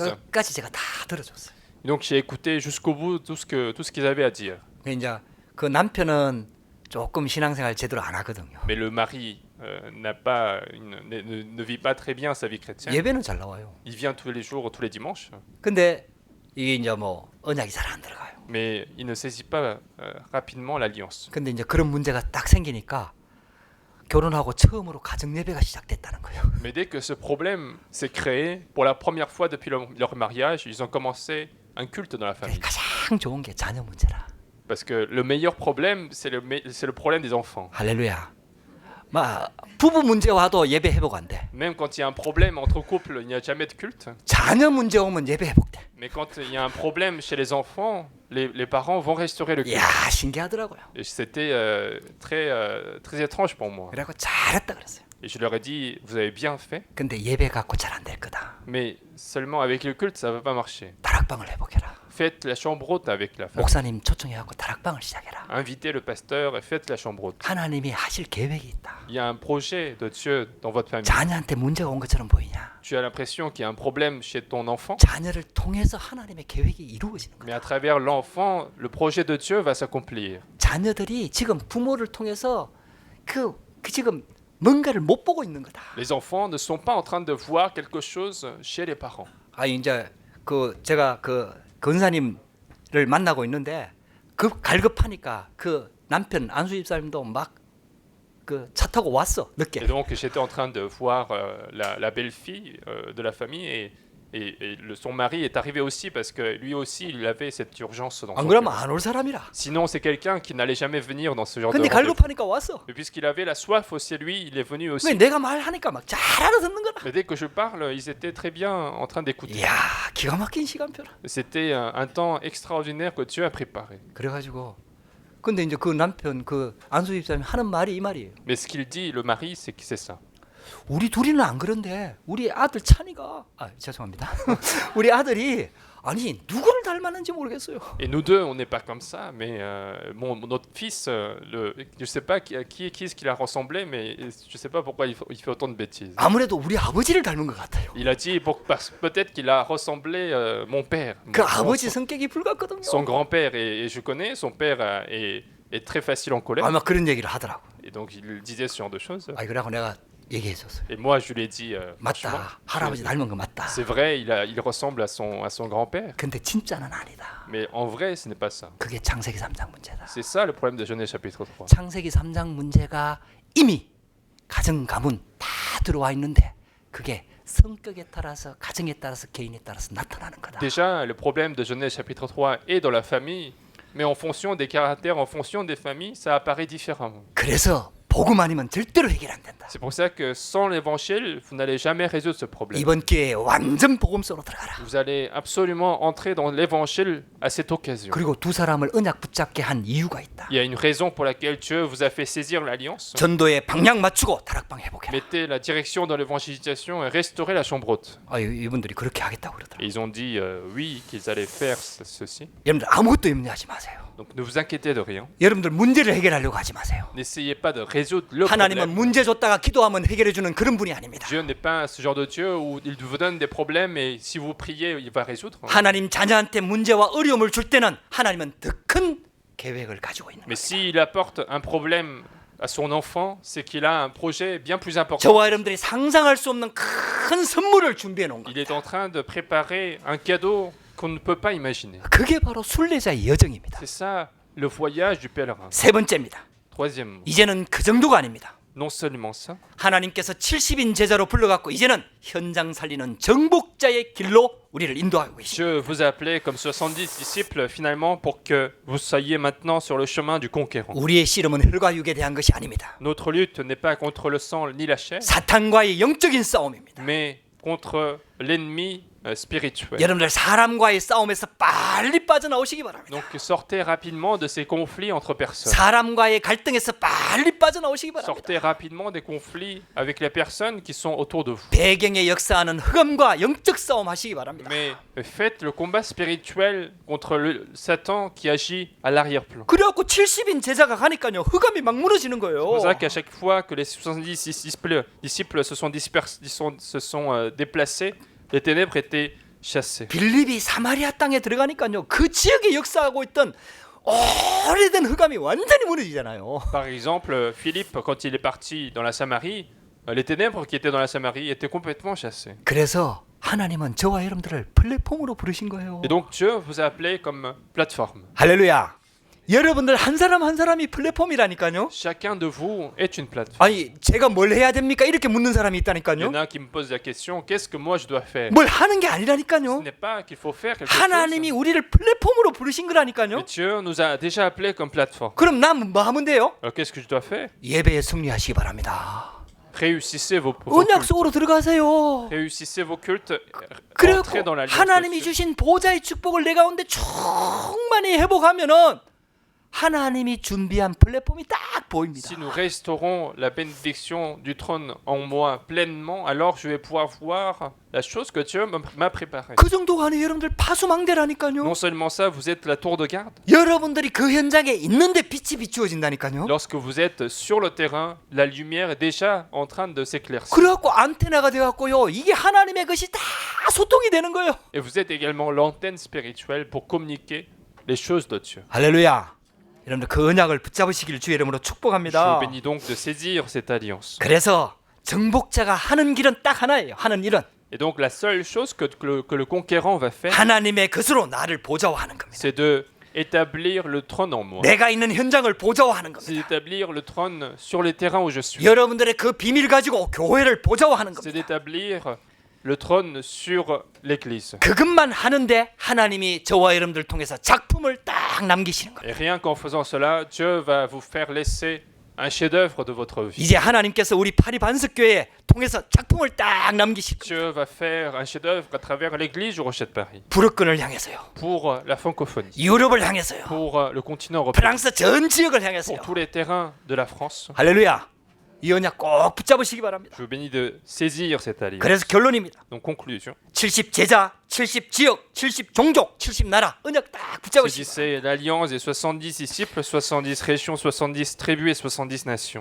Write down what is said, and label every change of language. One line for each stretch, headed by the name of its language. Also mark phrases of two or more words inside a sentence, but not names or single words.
Korean: 끝까지 제가 다 들어줬어요.
French: Donc j'ai écouté jusqu'au bout tout ce qu'ils avaient à dire.
Korean: 이제 그 남편은 조금 신앙생활 제대로 안 하거든요.
French: Mais le mari ne vit pas très bien sa vie chrétienne.
Korean: 예배는 잘 나와요.
French: Il vient tous les jours, tous les dimanches.
Korean: 근데 이게 이제 뭐 언약이 잘 안 들어가요.
French: Mais il ne saisit pas rapidement l'alliance.
Korean: 근데 이제 그런 문제가 딱 생기니까 결혼하고 처음으로 가정 예배가 시작됐다는 거예요.
French: Mais dès que ce problème s'est créé, pour la première fois depuis leur mariage, ils ont commencé un culte dans la famille.
Korean: 가장 좋은 게 자녀 문제라.
French: Parce que le meilleur problème, c'est le problème des enfants.
Korean: 할렐루야. 막 부부 문제 와도 예배 회복 안 돼.
French: Même quand il y a un problème entre couples, il n'y a jamais de culte.
Korean: 자녀 문제 오면 예배 회복돼.
French: Mais quand il y a un problème chez les enfants, les parents vont restaurer le culte.
Korean: 이야 신기하더라고요.
French: Et c'était très étrange pour moi.
Korean: 그래갖고 잘했다 그랬어요.
French: Et je leur ai dit, vous avez bien fait,
Korean: 근데 예배 갖고 잘 안 될 거다.
French: mais seulement avec le culte, ça ne va pas marcher.
Korean: 다락방을 회복해라.
French: Faites la chambre haute avec la famille.
Korean: 목사님 초청해갖고 다락방을 시작해라.
French: Invitez le pasteur et faites la chambre haute.
Korean: 하나님이 하실 계획이 있다.
French: Il y a un projet de Dieu dans votre famille.
Korean: 자녀한테 문제가 온 것처럼 보이냐?
French: Tu as l'impression qu'il y a un problème chez ton enfant,
Korean: 자녀를 통해서 하나님의 계획이 이루어지는
French: mais
Korean: 거야.
French: à travers l'enfant, le projet de Dieu va s'accomplir.
Korean: 자녀들이 지금 부모를 통해서 그 지금 뭔가를 못 보고 있는 거다.
French: Les enfants ne sont pas en train de voir quelque chose chez les parents.
Korean: 이제 제가 권사님을 만나고 있는데 갈급하니까 그 남편 안수 집사님도 막 차 타고 왔어 늦게.
French: Et donc j'étais en train de voir la belle-fille de la famille et son mari est arrivé aussi parce que lui aussi, il avait cette urgence dans
Korean: 안
French: son
Korean: 그러면
French: cœur.
Korean: 안 올 사람이라.
French: Sinon, c'est quelqu'un qui n'allait jamais venir dans ce genre de
Korean: 근데
French: rendez-vous.
Korean: 갈급하니까 왔어.
French: Et puisqu'il avait la soif aussi, lui, il est venu
Korean: 왜
French: aussi.
Korean: 내가 말하니까 막 잘 알아듣는 거라.
French: Mais dès que je parle, ils étaient très bien en train d'écouter.
Korean: 이야, 기가 막힌 시간표라.
French: C'était un temps extraordinaire que Dieu a préparé.
Korean: 그래가지고 근데 이제 그 남편 그 안수 집사님이 하는 말이 이 말이에요.
French: Mais ce qu'il dit, le mari, c'est que c'est ça.
Korean: 우리 둘이는 안 그런데 우리 아들 찬이가 죄송합니다. 우리 아들이 아니 누구를 닮았는지 모르겠어요.
French: Et nous deux, on n'est pas comme ça, mais notre fils, je sais pas qui est-ce qu'il a ressemblé, mais je sais pas pourquoi il fait autant de bêtises.
Korean: 아무래도 우리 아버지를 닮은 것 같아요.
French: Il a dit peut-être qu'il a ressemblé mon père.
Korean: 그 아버지 성격이 불같거든요.
French: Son grand-père, et je connais, son père est très facile en colère.
Korean: 아마 그런 얘기를 하더라고.
French: Et donc il disait ce genre de choses.
Korean: 그래갖고 내가 얘기해줬어요.
French: Et moi, je lui ai dit, franchement,
Korean: 맞다. 할아버지 닮은 거 맞다.
French: c'est vrai, il ressemble à son grand-père.
Korean: 근데 진짜는 아니다.
French: Mais en vrai, ce n'est pas ça.
Korean: 그게 창세기 3장 문제다.
French: C'est ça le problème de Genèse chapitre 3.
Korean: 창세기 3장 문제가 이미 가정 가문 다 들어와 있는데 그게 성격에 따라서 가정에 따라서 개인에 따라서 나타나는 거다.
French: Déjà, le problème de Genèse chapitre 3 est dans la famille, mais en fonction des caractères, en fonction des familles, ça apparaît différemment.
Korean: 그래서 복음 아니면 절대로 해결 안 된다.
French: C'est pour ça que sans l'évangile, vous n'allez jamais résoudre ce problème.
Korean: 이번 기회에 완전 복음 속으로 들어가라.
French: Vous allez absolument entrer dans l'évangile à cette occasion.
Korean: 그리고 두 사람을 언약 붙잡게 한 이유가 있다.
French: Il y a une raison pour laquelle Dieu vous a fait saisir l'alliance.
Korean: 전도에 방향 맞추고 다락방 회복해라.
French: Mettez la direction dans l'évangélisation et restaurez la chambre haute.
Korean: 이분들이 그렇게 하겠다고
French: Et
Korean: 그러더라고요.
French: ils ont dit oui, qu'ils allaient faire ceci.
Korean: 여러분들 아무것도 염려하지 마세요.
French: Donc ne vous inquiétez de rien.
Korean: 여러분들 문제를 해결하려고 하지 마세요.
French: N'essayez pas de résoudre le
Korean: 하나님은
French: problème.
Korean: 문제 줬다가 기도하면 해결해 주는 그런 분이 아닙니다.
French: Dieu n'est pas ce genre de Dieu où il vous donne des problèmes et si vous priez, il va résoudre.
Korean: 하나님 자녀한테 문제와 어려움을 줄 때는 하나님은 더 큰 계획을 가지고 있는
French: Mais
Korean: 거예요.
French: s'il apporte un problème à son enfant, c'est qu'il a un projet bien plus important.
Korean: 저와 여러분들이 상상할 수 없는 큰 선물을 준비해 놓은
French: Il
Korean: 거예요.
French: est en train de préparer un cadeau qu'on ne peut pas imaginer.
Korean: 그게 바로 순례자의 여정입니다.
French: C'est ça, le voyage du pèlerin.
Korean: 세 번째입니다.
French: Troisièmement,
Korean: 이제는 그 정도가 아닙니다.
French: non seulement ça,
Korean: 하나님께서 70인 제자로 불러갖고 이제는 현장 살리는 정복자의 길로 우리를 인도하고 계십니다.
French: Dieu vous a appelé comme 70 disciples finalement pour que vous soyez maintenant sur le chemin du conquérant.
Korean: 우리의 씨름은 혈과 육에 대한 것이 아닙니다.
French: Notre lutte n'est pas contre le sang ni la chair,
Korean: 사탄과의 영적인 싸움입니다.
French: mais contre l'ennemi spirituel.
Korean: 여러분들 사람과의 싸움에서 빨리 빠져나오시기 바랍니다.
French: Donc sortez rapidement de ces conflits entre personnes.
Korean: 사람과의 갈등에서 빨리 빠져나오시기 바랍니다.
French: Sortez rapidement des conflits avec les personnes qui sont autour de vous.
Korean: 배경에 역사하는 흑암과 영적 싸움 하시기 바랍니다.
French: Mais faites le combat spirituel contre le Satan qui agit à l'arrière-plan.
Korean: 그래갖고 70인 제자가 가니까요 흑암이 막 무너지는
French: C'est
Korean: 거예요.
French: pour ça qu'à chaque fois que les 70 disciples se sont déplacés, les ténèbres étaient chassées.
Korean: 빌립이 사마리아 땅에 들어가니까요 그 지역에 역사하고 있던 오래된 흑암이 완전히 무너지잖아요.
French: Par exemple, Philippe, quand il est parti dans la Samarie, les ténèbres qui étaient dans la Samarie étaient complètement chassées.
Korean: 그래서 하나님은 저와 여러분들을 플랫폼으로 부르신 거예요.
French: Et donc Dieu vous a appelé comme plateforme.
Korean: 할렐루야. 여러분들 한 사람 한 사람이 플랫폼이라니까요.
French: Chacun de vous est une plateforme.
Korean: 아니 제가 뭘 해야 됩니까? 이렇게 묻는 사람이
French: Il y
Korean: 있다니까요.
French: en a qui me posent la question, qu'est-ce que moi je dois faire?
Korean: 뭘 하는 게
French: Ce
Korean: 아니라니까요.
French: n'est pas qu'il faut faire quelque chose.
Korean: 하나님이 우리를 플랫폼으로 부르신 거라니까요.
French: Mais Dieu nous a déjà appelés comme plateforme.
Korean: 그럼 난 뭐 하면 돼요?
French: Alors qu'est-ce que je dois faire?
Korean: 예배에 승리하시기 바랍니다.
French: Réussissez vos
Korean: 언약
French: cultes.
Korean: 속으로 들어가세요.
French: Réussissez vos cultes.
Korean: 그래갖고
French: Entrez dans l'alliance.
Korean: 하나님이
French: de Dieu.
Korean: 주신 보좌의 축복을 내 가운데 충만히 회복하면은 하나님이 준비한 플랫폼이 딱 보입니다.
French: Si nous restaurons la bénédiction du trône en moi pleinement, alors je vais pouvoir voir la chose que Dieu m'a préparée.
Korean: 그 정도가 아니에요. 여러분들 파수망대라니까요.
French: Non seulement ça, vous êtes la tour de garde.
Korean: 여러분들이 그 현장에 있는데 빛이 비추어진다니까요.
French: Lorsque vous êtes sur le terrain, la lumière est déjà en train de s'éclaircir.
Korean: 그래갖고 안테나가 돼갖고요. 이게 하나님의 것이 다 소통이 되는 거예요.
French: Et vous êtes également l'antenne spirituelle pour communiquer les choses de Dieu.
Korean: 할렐루야. 여러분들 그 언약을 붙잡으시기를 주의 이름으로
French: Je
Korean: 축복합니다.
French: vous bénis donc de saisir cette alliance.
Korean: 그래서 정복자가 하는 길은 딱 하나예요. 하는 일은
French: Et donc la seule chose que le conquérant va faire,
Korean: 하나님의 것으로 나를 보좌화하는 겁니다.
French: c'est de établir le trône en moi.
Korean: 내가 있는 현장을 보좌화하는
French: C'est
Korean: 겁니다.
French: d'établir le trône sur les terrains où je suis.
Korean: 여러분들의 그 비밀 가지고 교회를 보좌화하는
French: C'est
Korean: 겁니다.
French: d'établir le trône sur l'Église.
Korean: 그것만 하는데 하나님이 저와 여러분들 통해서 작품을 딱 남기시는 거예요.
French: Et rien qu'en faisant cela, Dieu va vous faire laisser un chef-d'œuvre de votre vie.
Korean: 이제 하나님께서 우리 파리 반석교회 통해서 작품을 딱 남기실 거예요.
French: Dieu va faire un chef-d'œuvre à travers l'Église du Rocher de Paris,
Korean: 부르권을 향해서요.
French: pour la francophonie,
Korean: 유럽을 향해서요.
French: pour le continent européen,
Korean: 프랑스 전 지역을 향해서요.
French: pour tous les terrains de la France.
Korean: 할렐루야. 이 언약 꼭 붙잡으시기 바랍니다.
French: Je vous bénis de saisir cette alliance.
Korean: 그래서 결론입니다.
French: Donc conclusion.
Korean: 70 제자, 70 지역, 70 종족, 70 나라 언약 딱 붙잡으시기 바랍니다.
French: C'est l'alliance des 70 disciples, 70 régions, 70 tribus et 70 nations.